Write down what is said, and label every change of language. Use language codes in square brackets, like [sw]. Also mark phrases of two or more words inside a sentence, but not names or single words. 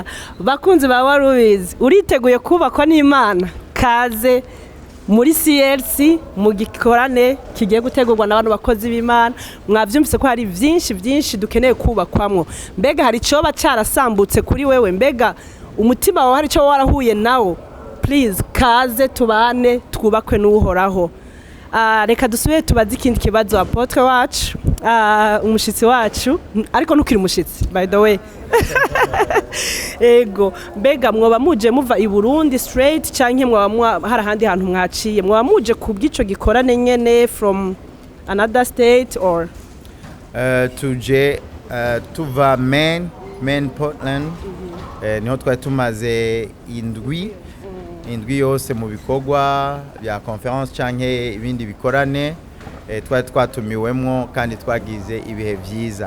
[rn] Bakunzi ba Warubizi uriteguye kubakwa n'Imana kaze muri CLC mu gikorane kigiye gutegurwa n'abantu bakozi b'Imana mwavyumvise ko hari byinshi dukeneye kubakwamwo mbega hari coba carasambutse kuri wewe mbega umutima wawe hari cyo warahuye nawo please kaze tubane twubakwe n'uhoraho. Reka dusubire tubaze ikindi kibazo apotre wacu umushitsi wacu ariko ntukiri umushitsi [en] by the way [rn] ego mbega mwoba muje muva i Burundi straight canke mwoba hari ahandi hantu mwaciye mwoba muje kubw'ico gikorane nyene [en] from another state or [rn] tuje tuva main Portland niho twari tumaze indwi yose mu bikorwa bya conference canke ibindi bikorane twari twatumiwemwo kandi twagize ibihe byiza.